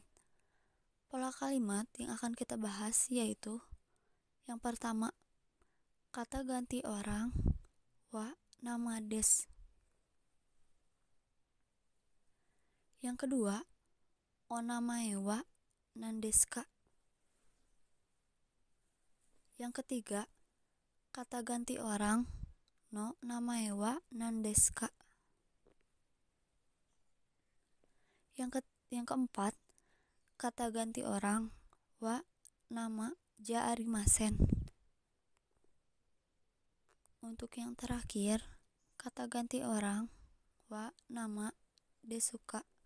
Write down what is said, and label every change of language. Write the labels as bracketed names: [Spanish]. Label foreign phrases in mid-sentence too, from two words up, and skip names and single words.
[Indonesian] Pola kalimat yang akan kita bahas yaitu yang pertama, kata ganti orang wa nama desu. Yang kedua, [Japanese] お名前は何ですか? [Indonesian] Yang ketiga, kata ganti orang [Japanese] の名前は何ですか? [Indonesian] Yang keempat, kata ganti orang wa nama [Japanese] じゃありません. [Indonesian] Untuk yang terakhir, kata ganti orang wa nama [Japanese] ですか.